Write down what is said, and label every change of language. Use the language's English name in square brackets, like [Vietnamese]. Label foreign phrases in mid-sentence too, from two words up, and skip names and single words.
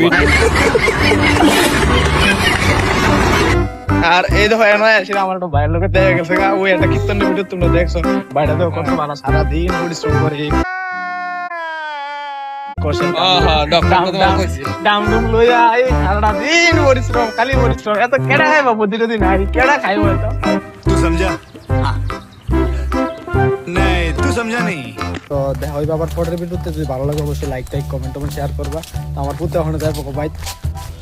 [Bangla] আর এই দেখো সেটা আমার একটা বাইরের লোকের দেখা গেছে, ওই একটা কীর্তনের ভিডিও তোমরা দেখছো, বাইরে দেখো কত ভালো সারাদিন পরিশ্রম করে ডামডুম লইয়া এই সারাটা দিন পরিশ্রম, খালি পরিশ্রম, এত কেডা খাইব প্রতিদিন, কেডা খাইব এত? [Hindi] तू समझा? हाँ। नहीं तू समझा नहीं। [Bangla] তো দেখা হইবে আবার পরের ভিডিওতে, যদি ভালো লাগে অবশ্যই লাইক টাইক [English] comment share [Bangla] করবা। আমার পুতে ওখানে যাইবো, বাই।